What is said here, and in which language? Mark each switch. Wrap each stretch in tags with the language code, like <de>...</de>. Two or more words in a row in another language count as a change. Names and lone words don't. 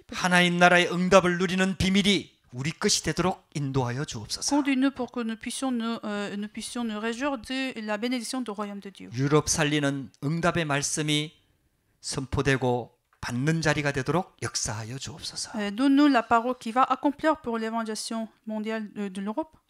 <ko>하나님 나라의 응답을 누리는 비밀이 우리 것이 되도록 인도하여 주옵소서.</ko> <fr>Conduis-nous pour que nous puissions nous réjouir de la bénédiction du royaume de Dieu.</fr> <ko>유럽 살리는 응답의 말씀이 선포되고 받는 자리가 되도록 역사하여 주옵소서.</ko> <fr>Donne-nous la parole qui va accomplir pour l'évangélisation mondiale de l'Europe.</fr>